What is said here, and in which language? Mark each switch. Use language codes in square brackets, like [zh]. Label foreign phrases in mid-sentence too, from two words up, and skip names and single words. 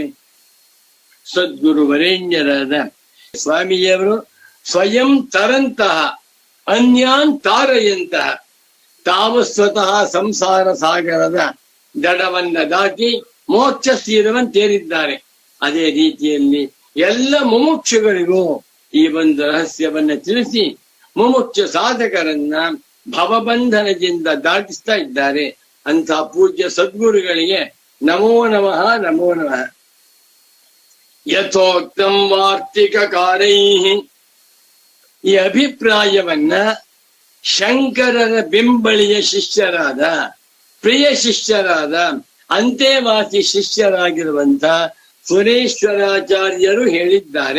[kn] ಸದ್ಗುರು ವರೇಣ್ಯರಾದ ಸ್ವಾಮಿಯವರು [sa] ಸ್ವಯಂ ತರಂತಹ ಅನ್ಯಾನ್ ತಾರಯಂತಹ [kn] ತಾವು ಸ್ವತಃ ಸಂಸಾರ ಸಾಗರದ ದಡವನ್ನ ದಾಟಿ ಮೋಕ್ಷ ತೀರವಂತೇರಿದ್ದಾರೆ. ಅದೇ ರೀತಿಯಲ್ಲಿ ಎಲ್ಲ ಮುಮುಕ್ಷುಗಳಿಗೂ ಈ ಒಂದು ರಹಸ್ಯವನ್ನ ತಿಳಿಸಿ ಮುಮುಕ್ಷ ಸಾಧಕರನ್ನ ಭವಬಂಧನದಿಂದ ದಾಟಿಸ್ತಾ ಇದ್ದಾರೆ. ಅಂತ ಪೂಜ್ಯ ಸದ್ಗುರುಗಳಿಗೆ [sa] ನಮೋ ನಮಃ, ನಮೋ ನಮಃ. ಯಥೋಕ್ತಂ ವಾರ್ತಿಕ ಕಾರೈಃ, [kn] ಈ ಅಭಿಪ್ರಾಯವನ್ನ ಶಂಕರರ ಬೆಂಬಳಿಯ ಶಿಷ್ಯರಾದ, ಪ್ರಿಯ ಶಿಷ್ಯರಾದ, ಅಂತೆವಾಸಿ ಶಿಷ್ಯರಾಗಿರುವಂತ ಸುರೇಶ್ವರಾಚಾರ್ಯರು ಹೇಳಿದ್ದಾರೆ.